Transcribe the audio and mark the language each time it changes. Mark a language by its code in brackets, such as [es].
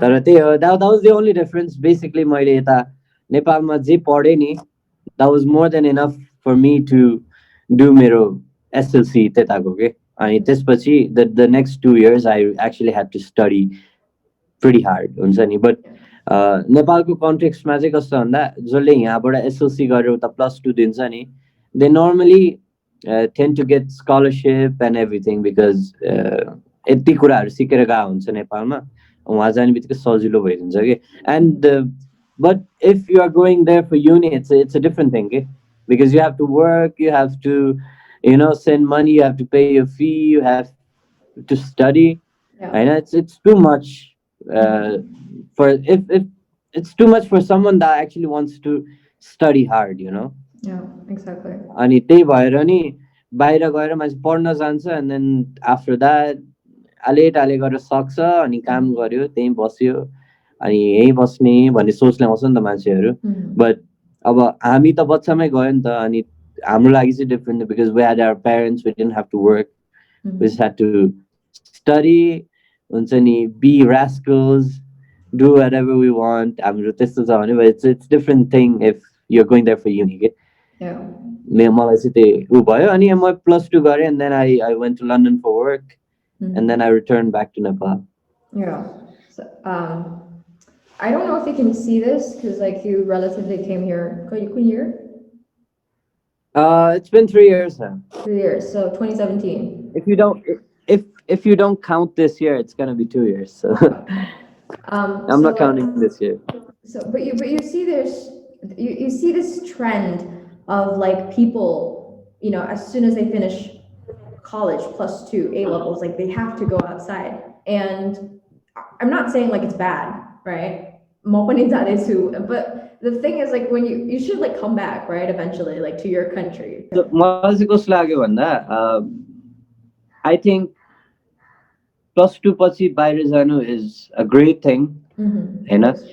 [ne] तर त्यही हो, [en] that was the only difference. Basically [ne] मैले यता नेपालमा जे पढेँ नि, [en] that was more than enough for me to do [ne] मेरो एसएलसी त्यताको के. अनि त्यसपछि [en] the next 2 years I actually had to study pretty hard [ne] हुन्छ नि. बट नेपालको कन्टेक्स्टमा चाहिँ कस्तो भन्दा जसले यहाँबाट एसएलसी गरेर उता +2 दिन्छ नि, [en] they normally tend to get scholarship and everything because [ne] यति कुराहरू सिकेर गएको हुन्छ नेपालमा, वहाँ जाने बित्तिकै सजिलो भइदिन्छ कि. [en] And but if you are going there for uni, it's a different thing, okay? Because you have to work, you have to, you know, send money, you have to pay your fee, you have to study. Yeah. And it's too much for if it's too much for someone that actually wants to study hard, you know. Yeah, exactly. [ne] अनि त्यही भएर नि बाहिर गएर मान्छे पढ्न जान्छ [en] and then after that [ne] आले टाले गरेर सक्छ अनि काम गर्यो त्यहीँ बस्यो अनि यहीँ बस्ने भन्ने सोचले आउँछ नि त मान्छेहरू. [en] but [ne] अब हामी त बच्चामै गयो नि त, अनि हाम्रो लागि चाहिँ [en] different because we had our parents, we didn't have to work, we just had to study [ne] हुन्छ नि, [en] Be rascals, do whatever we want. [ne] हाम्रो त्यस्तो छ भने [en] it's different thing if you're going there for uni के. Yeah. [ne] मलाई चाहिँ त्यही ऊ भयो. अनि म +2 गरेँ [en] and then I went to London for work and then I returned back to Nepal. Yeah. So, I don't know if you can see this because like you relatively came here. What year? It's been 3 years now. 3 years. So 2017. If you don't count this year, it's gonna be 2 years. So I'm not counting this year. So, but you see you see this trend of like people, you know, as soon as they finish college +2 A levels, like they have to go outside. And I'm not saying like it's bad, right? But the thing is like when you should like come back, right? Eventually, like to your country. [ne] So मलाई चाहिँ कस्तो लाग्यो भन्दा [en] I think [ne] +2 पछि बाहिर जानु [en] is a great thing, [ne] होइन?